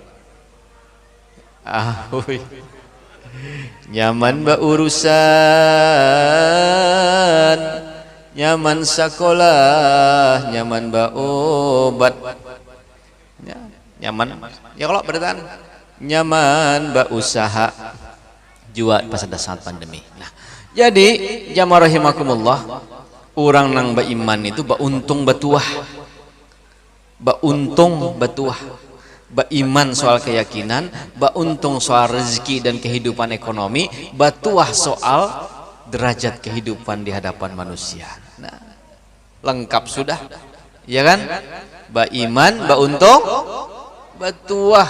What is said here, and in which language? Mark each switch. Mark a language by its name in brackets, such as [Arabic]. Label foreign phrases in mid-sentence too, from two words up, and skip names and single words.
[Banjar] Nyaman ba urusan, nyaman sekolah, nyaman ba obat, nyaman ya kalau bertahan, nyaman ba usaha juga pas ada saat pandemi. Nah, jadi jamaah rahimakumullah, orang nang baiman itu untung batuah, untung batuah, [Indonesian] baiman soal keyakinan, untung soal rezeki dan kehidupan ekonomi, batuah soal derajat kehidupan di hadapan manusia. Nah, lengkap sudah, ya kan? [Banjar] Baiman, untung, batuah.